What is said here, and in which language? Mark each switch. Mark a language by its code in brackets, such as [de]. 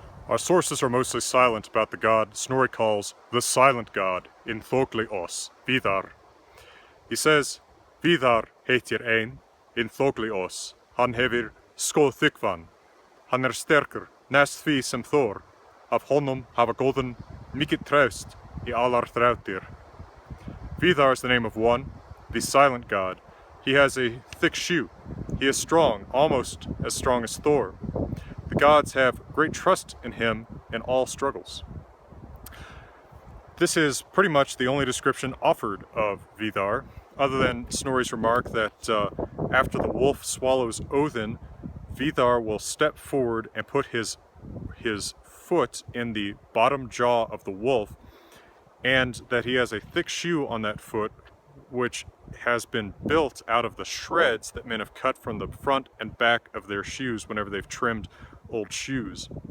[en] Our sources are mostly silent about the god Snorri calls the silent god in Þógli Víðar. [non] He says, Víðar heitir ein in Þógli hann hefir skoð þykvan, hann sterkur næst því sem Thor, af honum hafa góðan mikið traust í allar þrautir. [en] Vidar is the name of one, the silent god. He has a thick shoe. He is strong, almost as strong as Thor. The gods have great trust in him in all struggles. This is pretty much the only description offered of Vidar, other than Snorri's remark that after the wolf swallows Odin, Vidar will step forward and put his foot in the bottom jaw of the wolf, and that he has a thick shoe on that foot which has been built out of the shreds that men have cut from the front and back of their shoes whenever they've trimmed old shoes.